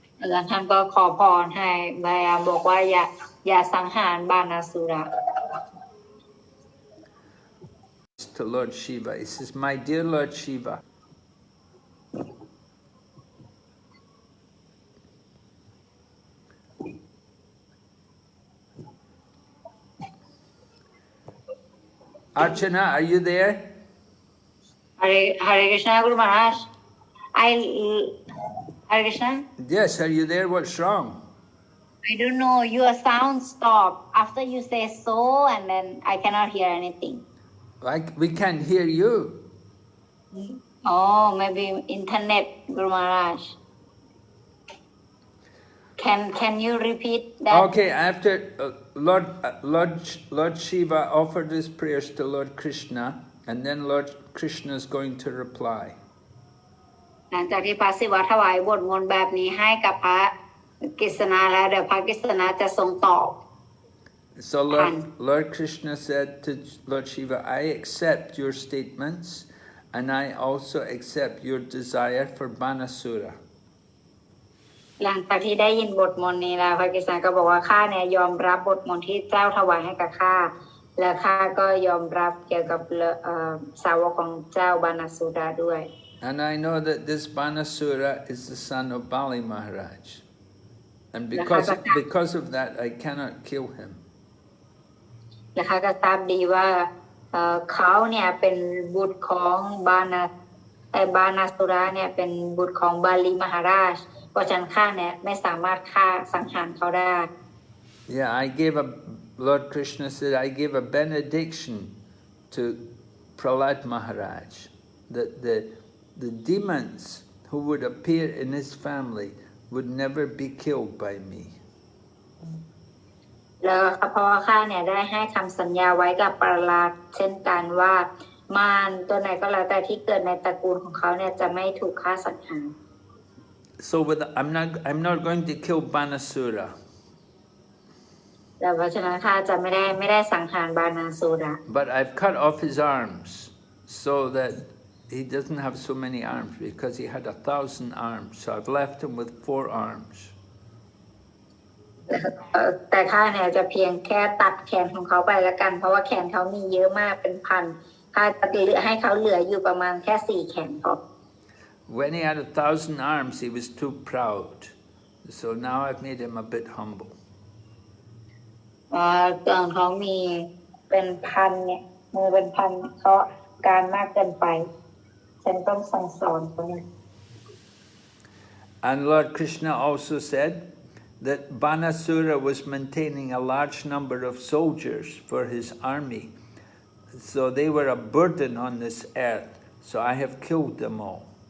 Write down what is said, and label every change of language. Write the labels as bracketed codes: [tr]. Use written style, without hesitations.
[th] แล้วท่านก็ขอพรให้พยายามบอกว่าอย่าสังหารบานาสุระ [en] To Lord Shiva, he says, "My dear Lord Shiva, Archana, are you there?" Hare Krishna Guru Maharaj Hare Krishna Yes, are you there? What's wrong? I don't know your sound stopped after you say so and then I cannot hear anything. We can't hear you. Oh, maybe internet, Guru Maharaj. Can you repeat that? Okay, after Lord Shiva offered his prayers to Lord Krishna, and then Lord Krishna is going to reply. [th] หลังจากที่พระศิวะถวายบทมนต์แบบนี้ให้กับพระกฤษณะแล้วเดี๋ยวพระกฤษณะจะทรงตอบ [en] So Lord Krishna said to Lord Shiva, I accept your statements, and I also accept your desire for Banasura. [th] หลังจากที่ได้ยินบทมนต์นี้แล้วพระกฤษณะก็บอกว่าข้าเนี่ยยอมรับบทมนต์ที่เจ้าถวายให้กับข้าและข้าก็ยอมรับเกี่ยวกับสาวกของเจ้าบานาสุดาด้วย [en] And I know that this Banasura is the son of Bali Maharaj. And because of that, I cannot kill him. [th] และข้าก็ทราบดีว่าเขาเนี่ยเป็นบุตรของบานาสุระเนี่ยเป็นบุตรของบาลีมหาราชเพราะฉะนั้นข้าเนี่ยไม่สามารถฆ่าสังหารเขาได้ [en] Yeah, Lord Krishna said, I gave a benediction to Prahlad Maharaj that the demons who would appear in his family would never be killed by me. [th] แล้วเพราะว่าข้าเนี่ยได้ให้คำสัญญาไว้กับปราลาดเช่นกันว่ามารตัวไหนก็แล้วแต่ที่เกิดในตระกูลของเขาเนี่ยจะไม่ถูกฆ่าสังหาร [en] So I'm not going to kill Banasura. [th] แล้วเพราะฉะนั้นข้าจะไม่ได้สังหารบานาสุระ [en] But I've cut off his arms so that he doesn't have so many arms because he had 1,000 arms. So I've left him with 4 arms. [th] แต่ข้าเนี่ยจะเพียงแค่ตัดแขนของเขาไปแล้วกันเพราะว่าแขนเขามีเยอะมากเป็นพัน ข้าจะให้เขาเหลืออยู่ประมาณแค่4 แขนพอ [en] When he had 1,000 arms, he was too proud. So now I've made him a bit humble. [th] ตอนเขามีเป็นพันเนี่ยมือเป็นพันเขาการมากเกินไปฉันต้องสั่งสอนเขาเนี่ย [en] And Lord Krishna also said that Banasura was maintaining a large number of soldiers for his army. So they were a burden on this earth. So I have killed them all.